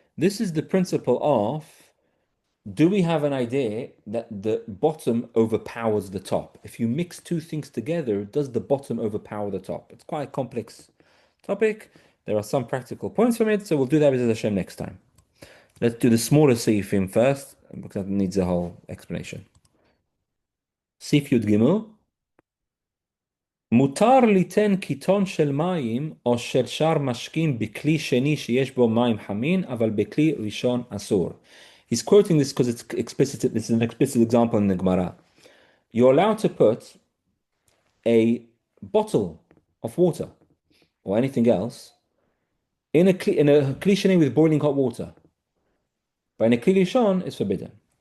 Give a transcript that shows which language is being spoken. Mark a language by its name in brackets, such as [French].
[English] This is the principle of: do we have an idea that the bottom overpowers the top? If you mix two things together, does the bottom overpower the top? It's quite a complex topic. There are some practical points from it, so we'll do that with Hashem next time. Let's do the smaller Seifim first, because that needs a whole explanation. Seif Yud Gimel. [Hebrew] מותר ליתן קיתון של מים או של שאר משקים בכלי שני שיש בו מים חמין, אבל בכלי ראשון אסור. [English] He's quoting this because it's explicit. This is an explicit example in the Gemara. You're allowed to put a bottle of water or anything else in a kli sheni with boiling hot water, but in a kli rishon it's forbidden.